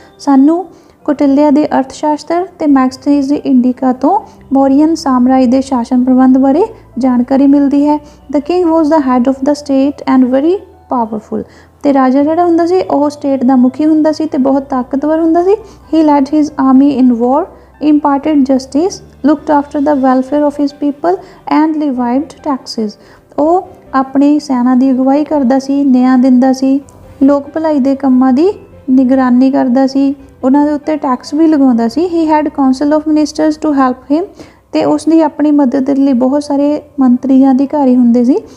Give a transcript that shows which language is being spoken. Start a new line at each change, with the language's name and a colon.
Punjabi: ਸਾਨੂੰ ਕੌਟਿਲਿਆ ਦੇ ਅਰਥ ਸ਼ਾਸਤਰ ਤੇ ਮੈਗਸਨੀਜ਼ ਦੀ ਇੰਡਿਕਾ ਤੋਂ ਮੌਰੀਅਨ ਸਾਮਰਾਜ ਦੇ ਸ਼ਾਸਨ ਪ੍ਰਬੰਧ ਬਾਰੇ ਜਾਣਕਾਰੀ ਮਿਲਦੀ ਹੈ।
English: The king was the head of the state and very powerful.
Punjabi: ਤੇ ਰਾਜਾ ਜਿਹੜਾ ਹੁੰਦਾ ਸੀ ਉਹ ਸਟੇਟ ਦਾ ਮੁਖੀ ਹੁੰਦਾ ਸੀ ਤੇ ਬਹੁਤ ਤਾਕਤਵਰ ਹੁੰਦਾ ਸੀ।
English: He led his army in war, imparted justice, looked after the welfare of his people and levied taxes।
Punjabi: ਉਹ ਆਪਣੀ ਸੈਨਾ ਦੀ ਅਗਵਾਈ ਕਰਦਾ ਸੀ, ਨਿਆਂ ਦਿੰਦਾ ਸੀ, ਲੋਕ ਭਲਾਈ ਦੇ ਕੰਮਾਂ ਦੀ ਨਿਗਰਾਨੀ ਕਰਦਾ ਸੀ, ਉਹਨਾਂ ਦੇ ਉੱਤੇ ਟੈਕਸ ਵੀ ਲਗਾਉਂਦਾ ਸੀ।
English: He had council of ministers to help him.
Punjabi: ਤੇ ਉਸ ਦੀ ਆਪਣੀ ਮਦਦ ਦੇ ਲਈ ਬਹੁਤ ਸਾਰੇ ਮੰਤਰੀ ਜਾਂ ਅਧਿਕਾਰੀ ਹੁੰਦੇ ਸੀ।